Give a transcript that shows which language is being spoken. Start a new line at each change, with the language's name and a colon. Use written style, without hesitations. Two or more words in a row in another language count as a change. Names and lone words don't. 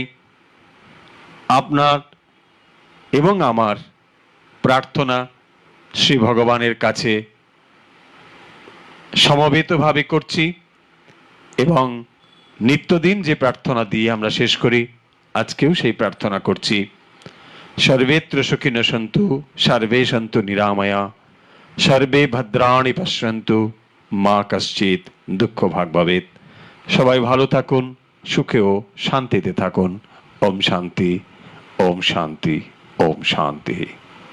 Bangla: আপনার এবং আমার প্রার্থনা শ্রী ভগবানের কাছে সমবেতভাবে করছি এবং নিত্যদিন যে প্রার্থনা দিয়ে আমরা শেষ করি আজকেও সেই প্রার্থনা করছি।
Sanskrit: সর্বেত্র সুখিনো সন্তু সর্বে সন্তু নিরাময়া সর্বে ভদ্রাণি পশ্যন্তু মা কশ্চিৎ দুঃখ ভাগ ভবেৎ।
Bangla: সবাই ভালো থাকুন, সুখে ও শান্তিতে থাকুন।
Sanskrit: ওম শান্তি, ওম শান্তি, ওম শান্তি।